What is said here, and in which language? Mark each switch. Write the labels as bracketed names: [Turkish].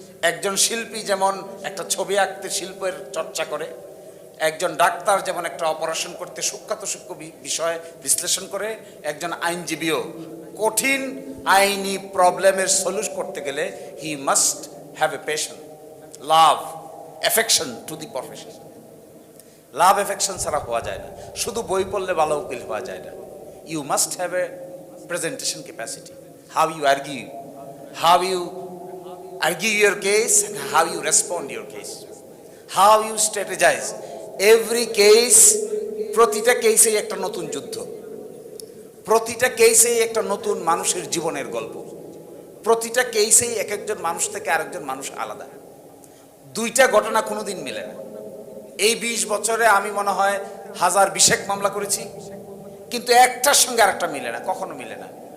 [Bangla] একজন শিল্পী যেমন একটা ছবি আঁকতে শিল্পের চর্চা করে, একজন ডাক্তার যেমন একটা অপারেশন করতে সূক্ষ্ম বিষয় বিশ্লেষণ করে, একজন আইনজীবীও কঠিন আইনি প্রবলেমের সলিউশন করতে গেলে [English] He must have a passion, love, affection to the profession. [Bangla] Love affection ছাড়া হওয়া যায় না। শুধু বই পড়লে ভালো উকিল হওয়া যায় না। [English] You must have a presentation capacity, how you argue your case and how you respond your case, how you strategize. Every case, [Bangla] প্রতিটা কেসেই একটা নতুন যুদ্ধ, প্রতিটা কেসেই একটা নতুন মানুষের জীবনের গল্প, প্রতিটা কেসেই এক একজন মানুষ থেকে আরেকজন মানুষ আলাদা। দুইটা ঘটনা কোনোদিন মেলে না। এই 20 বছরে আমি মনে হয় 1020 মামলা করেছি, কিন্তু একটার সঙ্গে আরেকটা মিলে না, কখনো মিলে না।